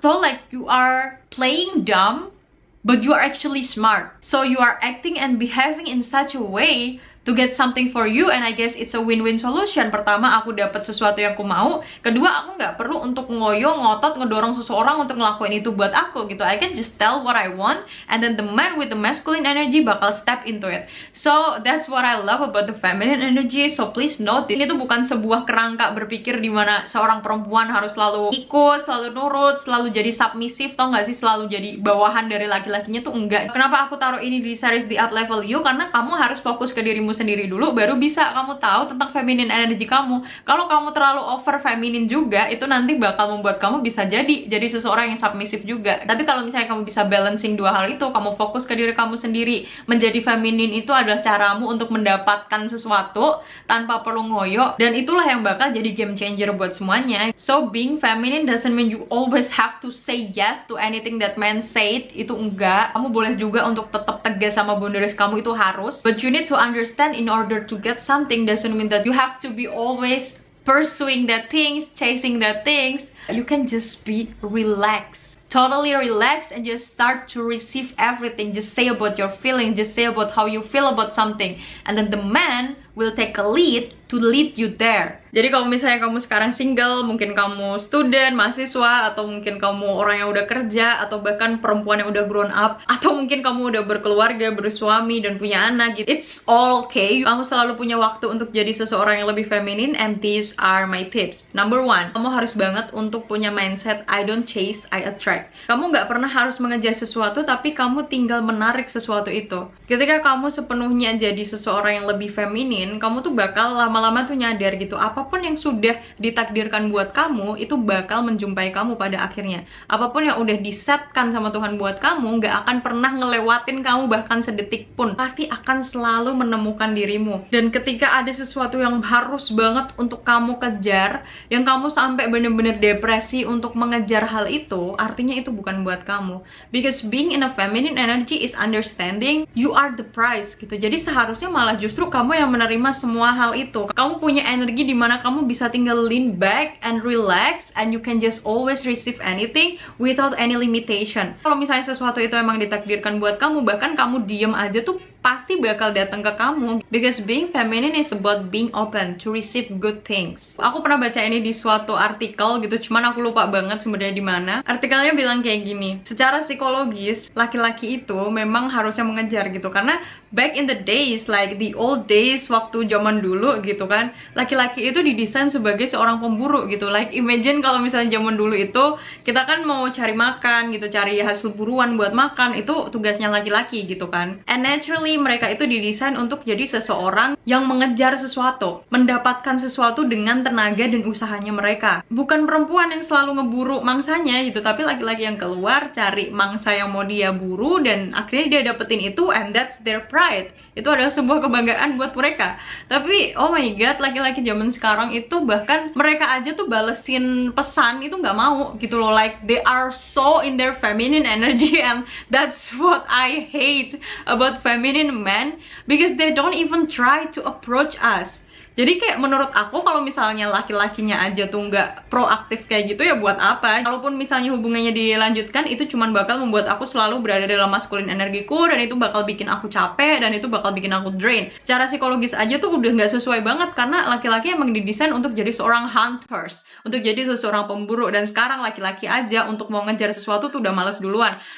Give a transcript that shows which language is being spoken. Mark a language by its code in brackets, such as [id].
[en] So like you are playing dumb, but you are actually smart. So you are acting and behaving in such a way to get something for you, and I guess it's a win-win solution. [id] Pertama, aku dapat sesuatu yang aku mau. Kedua, aku nggak perlu untuk ngoyo, ngotot, ngedorong seseorang untuk ngelakuin itu buat aku gitu. [en] I can just tell what I want, and then the man with the masculine energy bakal step into it. So that's what I love about the feminine energy. So please note, [id] ini tuh bukan sebuah kerangka berpikir di mana seorang perempuan harus selalu ikut, selalu nurut, selalu jadi submissive, tau nggak sih, selalu jadi bawahan dari laki-lakinya tuh enggak. Kenapa aku taruh ini di series The Up Level You? Karena kamu harus fokus ke dirimu sendiri dulu, baru bisa kamu tahu tentang feminine energy kamu. Kalau kamu terlalu over feminin juga, itu nanti bakal membuat kamu bisa jadi seseorang yang submissive juga. Tapi kalau misalnya kamu bisa balancing dua hal itu, kamu fokus ke diri kamu sendiri, menjadi feminin itu adalah caramu untuk mendapatkan sesuatu tanpa perlu ngoyo, dan itulah yang bakal jadi game changer buat semuanya. [en] So being feminine doesn't mean you always have to say yes to anything that men said. [id] Itu enggak. Kamu boleh juga untuk tetap tegas sama boundaries kamu, itu harus. [en] But you need to understand, in order to get something doesn't mean that you have to be always pursuing that things, chasing that things. You can just be relaxed, totally relax, and just start to receive everything. Just say about your feelings, just say about how you feel about something, and then the man will take a lead to lead you there. [id] Jadi kalau misalnya kamu sekarang single, mungkin kamu student, mahasiswa, atau mungkin kamu orang yang udah kerja, atau bahkan perempuan yang udah grown up, atau mungkin kamu udah berkeluarga, bersuami, dan punya anak gitu, [en] it's all okay. [id] Kamu selalu punya waktu untuk jadi seseorang yang lebih feminin, [en] and these are my tips. [id] Number one, kamu harus banget untuk punya mindset [en] I don't chase, I attract. [id] Kamu nggak pernah harus mengejar sesuatu, tapi kamu tinggal menarik sesuatu itu. Ketika kamu sepenuhnya jadi seseorang yang lebih feminin, kamu tuh bakal lama-lama tuh nyadar gitu, apapun yang sudah ditakdirkan buat kamu itu bakal menjumpai kamu pada akhirnya. Apapun yang udah disetkan sama Tuhan buat kamu nggak akan pernah ngelewatin kamu bahkan sedetik pun, pasti akan selalu menemukan dirimu. Dan ketika ada sesuatu yang harus banget untuk kamu kejar, yang kamu sampai bener-bener depresi untuk mengejar hal itu, artinya itu bukan buat kamu. [en] Because being in a feminine energy is understanding you are the prize gitu. [id] Jadi seharusnya malah justru kamu yang menerima semua hal itu. Kamu punya energi di mana kamu bisa tinggal [en] lean back and relax, and you can just always receive anything without any limitation. [id] Kalau misalnya sesuatu itu emang ditakdirkan buat kamu, bahkan kamu diem aja tuh pasti bakal datang ke kamu. [en] Because being feminine is about being open to receive good things. [id] Aku pernah baca ini di suatu artikel gitu, cuman aku lupa banget sebenarnya di mana. Artikelnya bilang kayak gini, secara psikologis laki-laki itu memang harusnya mengejar gitu, karena [en] back in the days, like the old days, [id] waktu zaman dulu gitu kan, laki-laki itu didesain sebagai seorang pemburu gitu. [en] Like imagine [id] kalau misalnya zaman dulu itu kita kan mau cari makan gitu, cari hasil buruan buat makan, itu tugasnya laki-laki gitu kan. [en] And naturally [id] mereka itu didesain untuk jadi seseorang yang mengejar sesuatu, mendapatkan sesuatu dengan tenaga dan usahanya mereka. Bukan perempuan yang selalu ngeburu mangsanya gitu, tapi laki-laki yang keluar cari mangsa yang mau dia buru dan akhirnya dia dapetin itu, [en] and that's their pride. [id] Itu adalah sebuah kebanggaan buat mereka. Tapi [en] oh my god, [id] laki-laki zaman sekarang itu bahkan mereka aja tuh balesin pesan itu nggak mau gitu loh. [en] Like they are so in their feminine energy, and that's what I hate about feminine men, because they don't even try to approach us. [id] Jadi kayak menurut aku kalau misalnya laki-lakinya aja tuh nggak proaktif kayak gitu, ya buat apa? Kalaupun misalnya hubungannya dilanjutkan, itu cuman bakal membuat aku selalu berada dalam maskulin energiku, dan itu bakal bikin aku capek, dan itu bakal bikin aku drain. Secara psikologis aja tuh udah nggak sesuai banget, karena laki-laki emang didesain untuk jadi seorang hunters, untuk jadi seseorang pemburu, dan sekarang laki-laki aja untuk mau ngejar sesuatu tuh udah males duluan.